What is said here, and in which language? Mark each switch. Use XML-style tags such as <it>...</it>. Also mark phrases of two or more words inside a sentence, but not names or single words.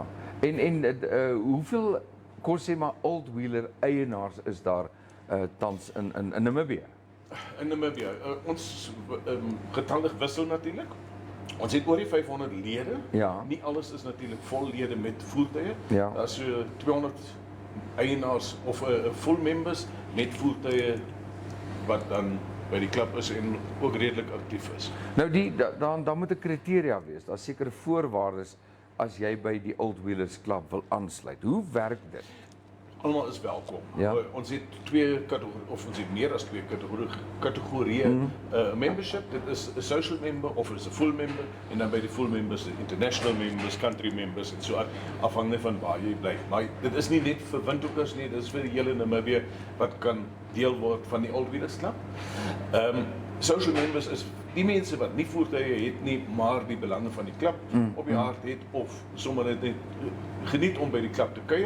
<af>En hoeveel kon sê maar Old Wheeler eienaars is daar tans in Namibia? In Namibia, ons getalle wissel natuurlik. Ons het oor die 500 lede. Ja. Nie alles is natuurlik vol lede met voertuie. Ja. Daar is so 200 eienaars of</af> <en>full members</en> <af>met voertuie wat dan by die klub is en ook redelik aktief is. Nou dan moet 'n kriteria wees. Daar's sekere voorwaardes as jy by die Old Wheelers Club wil aansluit. Hoe werk dit? Almal is welkom. Ja. Ons het ons het meer as twee kategorieë membership. Dit is 'n</af> <en>social member</en> <af>of is 'n</af> <en>full member</en> <af>en dan by die</af> <en>full members, international members, country members</en> <af>en so aan, afhangende van waar jy bly. Maar dit is nie net vir windhoekers nie, dit is vir die hele Namibië wat kan deel word van die Old Wheelers Club.</af> <en>Social members</en> <af>is die mense wat nie voertuie het nie, maar die belange van die klub op die hart het of sommer net geniet om by die klub te kuier.</af>